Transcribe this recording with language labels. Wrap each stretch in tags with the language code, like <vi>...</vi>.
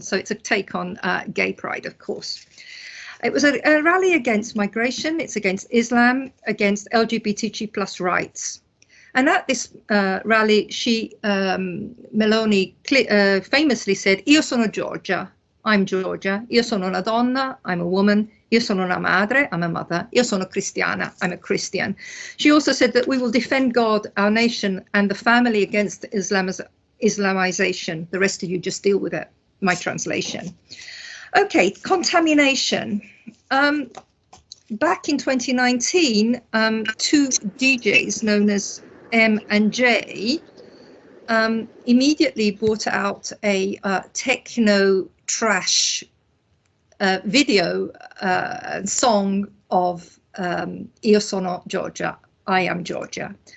<en>So it's a take on gay pride, of course. It was a rally against migration. It's against Islam, against LGBTQ plus rights. And at this rally, she, Maloney, famously said,</en> <it>"Io sono Georgia,</it> <en>I'm Georgia.</en> <it>Io sono una donna,</it> <en>I'm a woman.</en> <it>Io sono una madre,</it> <en>I'm a mother.</en> <it>Io sono cristiana,</it> <en>I'm a Christian." She also said that we will defend God, our nation, and the family against Islamization. The rest of you just deal with it, my translation. Okay, contamination. Back in 2019, two DJs known as M and J immediately brought out a techno trash video song of Io sono Georgia, I am Georgia.</en>